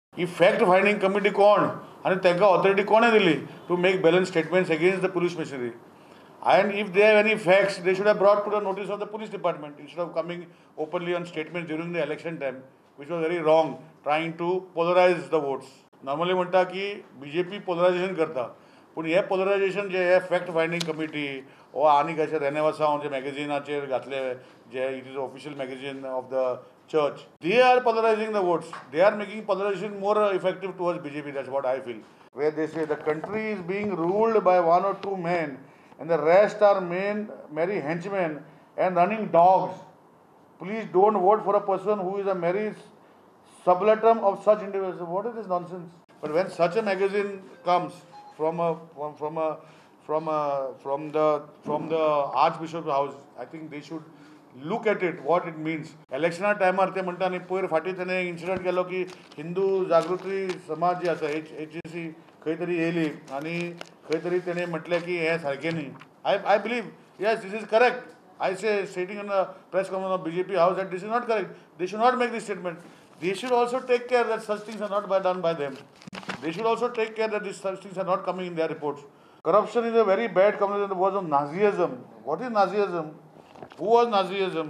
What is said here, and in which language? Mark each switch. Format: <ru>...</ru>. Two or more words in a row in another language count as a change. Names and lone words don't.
<kok>ही</kok> <en>fact finding committee</en> <kok>कोण आणि तांकां ऑथॉरिटी कोणे दिली</kok> <en>to make balance statements against the police machinery. And if they have any facts, they should have brought to the notice of the police department instead of coming openly on statements during the election time, which was very wrong, trying to polarize the votes.</en> <kok>Normally म्हणता की BJP polarization करता, पण हे polarization जे</kok> <en>fact finding committee</en> <kok>ओ आनी कशें रेनेवासा जे मॅगझिनाचेर घातले जे</kok> <en>it is official magazine of the church, they are polarizing the votes. They are making polarization more effective towards BJP. That's what I feel. Where they say the country is being ruled by one or two men and the rest are merry henchmen and running dogs. Please don't vote for a person who is a merry subletum of such individuals. What is this nonsense? But when such a magazine comes from the Archbishop's house, I think they should look at it, what it means.</en> <kok>Election टायमार ते म्हणटा न्ही पयर फाटी तेणे इन्सिडंट केलो की हिंदू जागृती समाज जे आसा HAC खंय तरी येयली आनी खंय तरी तेणे म्हटलें की हें सारकें न्ही.</kok> <en>I believe, yes, this is correct. I say, sitting in the press conference of BJP house, that this is not correct. They should not make this statement. They should also take care that such things are not done by them. They should also take care that such things are not coming in their reports. Corruption is a very bad combination. The words of Nazism. What is Nazism? Who was Nazism?</en>